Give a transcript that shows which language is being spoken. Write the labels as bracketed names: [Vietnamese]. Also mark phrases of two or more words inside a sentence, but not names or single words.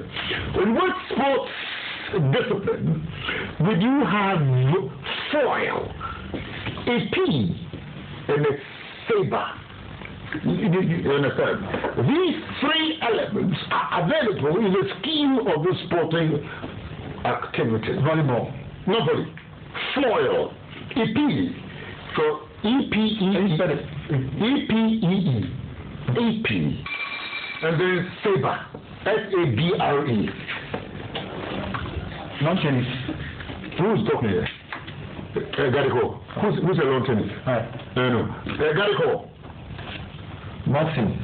[English] In which sports discipline would you have foil, a pea, and a saber? You understand? These three elements are available in the scheme of the sporting activity. Volleyball. Not volley. Foil, a pea. So E-P-E-E. E-P-E-E. EP. And then Sabre. S-A-B-R-E. Lawn tennis. Who's talking here? Gariko. Who's a lawn tennis? No. Gariko. Boxing.